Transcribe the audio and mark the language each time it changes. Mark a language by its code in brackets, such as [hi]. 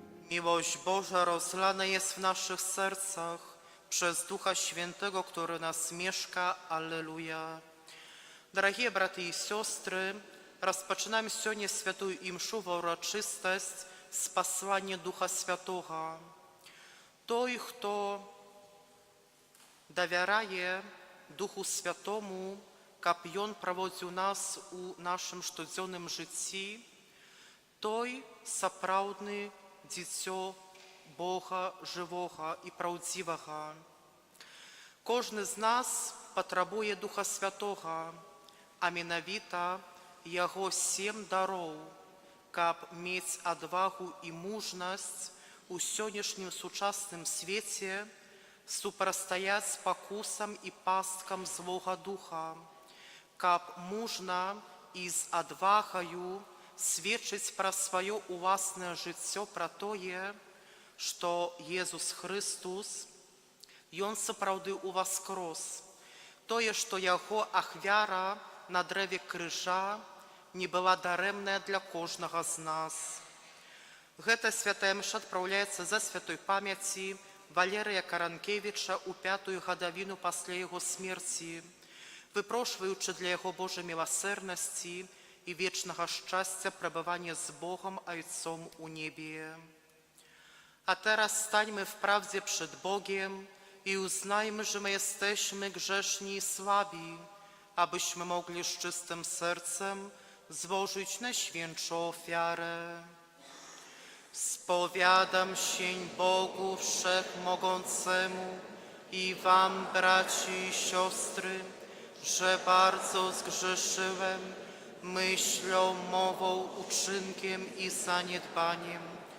[pl] Miłość Boża rozlana jest w naszych sercach przez Ducha Świętego, który nas mieszka. Alleluja. [uk] Дорогие браты и сестры, розпочинаємо сьогодні святу імшу урочистость з послання Духа Святого. Той, хто довіряє Духу Святому, як Він проводить у нас у нашому щоденному житті, той справжнє дитя Бога живого і правдивого. Кожен з нас потребує Духа Святого, [be] а менавіта Яго 7 дароў, каб мець адвагу і мужнасць у сённяшнім сучасным свеце супрацьстаяць пакусам і пасткам злога духа, каб мужна і з адвагаю сведчыць пра сваё уласнае жыццё, пра тое, што Езус Христус, Ён сапраўды уваскрос, тое, што Яго ахвяра на дрэве крыжа не была дарэмная для кожнага з нас. Гэта святая мша адпраўляецца за святой памяці Валерыя Каранкевіча ў 5-ю гадавіну пасля яго смерці, выпрошваючы для яго Божай міласэрнасці і вечнага шчасця пребывання з Богом Ojcом у небе. [pl] A teraz stańmy wprawdzie przed Bogiem i uznajmy, że my jesteśmy grzeszni i słabi, abyśmy mogli z czystym sercem złożyć najświętszą ofiarę. Spowiadam się Bogu Wszechmogącemu i wam, braci i siostry, że bardzo zgrzeszyłem myślą, mową, uczynkiem i zaniedbaniem.